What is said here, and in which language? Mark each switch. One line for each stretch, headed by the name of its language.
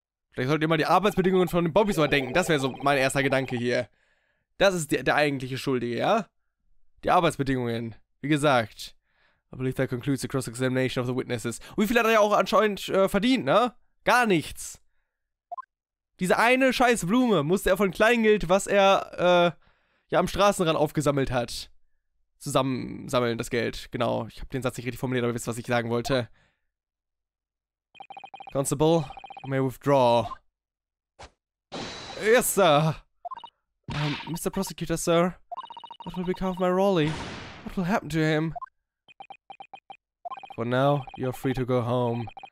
German: Vielleicht solltet ihr mal die Arbeitsbedingungen von den Bobbys überdenken. Das wäre so mein erster Gedanke hier. Das ist der eigentliche Schuldige, ja? Die Arbeitsbedingungen. Wie gesagt.
English: I believe that concludes the cross-examination of the witnesses.
German: Wie viel hat er ja auch anscheinend verdient, ne? Gar nichts. Diese eine scheiß Blume musste er von Kleingeld, was er ja am Straßenrand aufgesammelt hat, zusammensammeln, das Geld. Genau, ich habe den Satz nicht richtig formuliert, aber ihr wisst, was ich sagen wollte.
English: Constable, you may withdraw. Yes, sir. Mr. Prosecutor, sir. What will become of my Rolly? What will happen to him? For now, you're free to go home.